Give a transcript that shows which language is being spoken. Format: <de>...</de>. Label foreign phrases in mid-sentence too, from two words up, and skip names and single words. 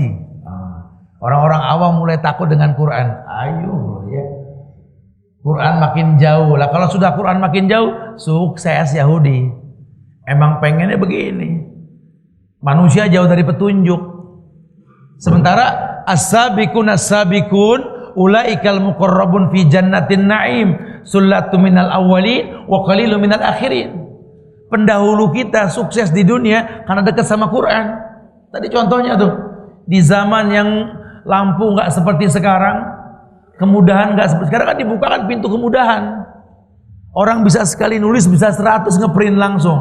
<id>Orang-orang awam mulai takut dengan Quran. Ayo ya. Quran makin jauh. Lah kalau sudah Quran makin jauh, sukses Yahudi. Emang pengennya begini. Manusia jauh dari petunjuk.</id> <ar>Sementara السابقون السابقون أولئك المقربون في جنات النعيم ثلة من الأولين وقليل من الآخرين.</ar> <id>Pendahulu kita sukses di dunia karena dekat sama Quran. Tadi contohnya tuh, di zaman yang lampu nggak seperti sekarang, kemudahan nggak seperti sekarang, kan dibukakan pintu kemudahan. Orang bisa sekali nulis bisa 100 ngeprint langsung.</id>